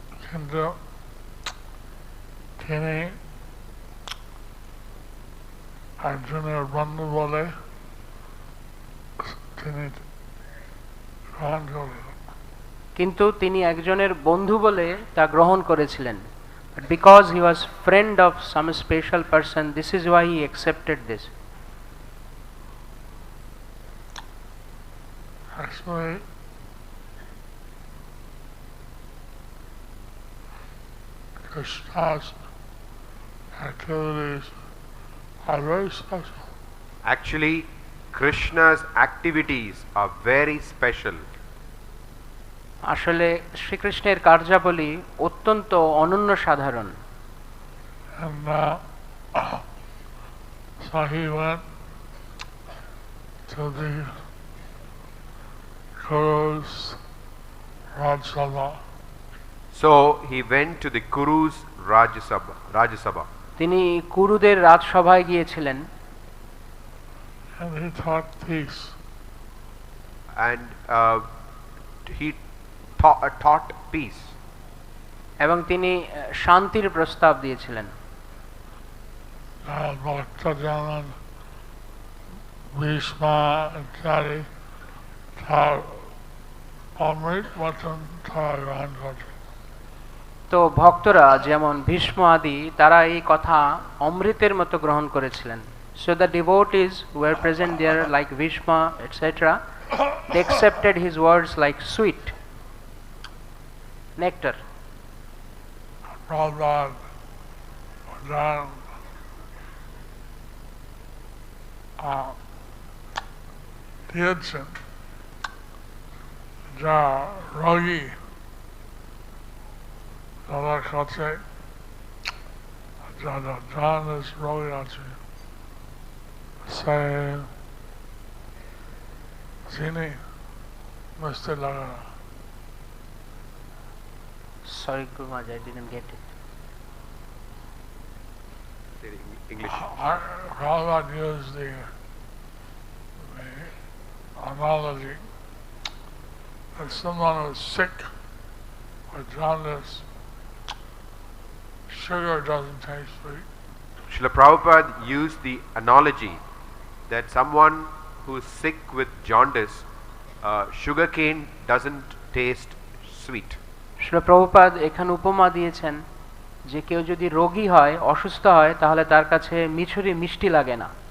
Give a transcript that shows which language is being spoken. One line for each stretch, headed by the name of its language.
Bangla: কিন্তু তিনি Arjunaর বন্ধু বলে তিনি গ্রহণ করলেন। কিন্তু তিনি একজনের বন্ধু বলে তা গ্রহণ করেছিলেন।
English: But because he was friend of some special person, this is why he accepted this. Actually, Kṛṣṇa's activities are very special. Actually, Krishna's activities are very special.
Bangla: আসলে শ্রীকৃষ্ণের কার্যাবলী অত্যন্ত অনন্য সাধারণ।
English: And so he went to the Guru's Rajya. So he went to the Kuru's Rajya.
Bangla: তিনি কুরুদের রাজসভায় গিয়েছিলেন।
English: And he taught peace. And he taught peace.
Bangla: এবং তিনি শান্তির প্রস্তাব দিয়েছিলেন। Bhakta-jana, Bhīṣma ইত্যাদি তার অমৃত মতন গ্রহণ করতেন। তো ভক্তরা যেমন ভীষ্ম আদি তারা এই কথা অমৃতের মতো গ্রহণ করেছিলেন।
English: So the devotees who were present there like Bhīṣma etc. they accepted his words like sweet nectar.
Bangla: Prabhupada দিয়েছেন যা রোগী তাদের কাছে যারা জানেন রোগী আছে সে চিনি মিষ্টি লাগে না।
English: Sorry Guru Maharaj, I didn't get it. English. Prabhupada used the analogy that someone who's sick or jaundice, sugar doesn't taste sweet. Srila Prabhupada used the analogy that someone who is sick with jaundice, sugarcane doesn't taste sweet.
Bangla: Srila Prabhupada এখানে উপমা দিয়েছেন যে কেউ যদি রোগী হয়, অসুস্থ হয়, তাহলে তার কাছে মিছরি মিষ্টি লাগে না।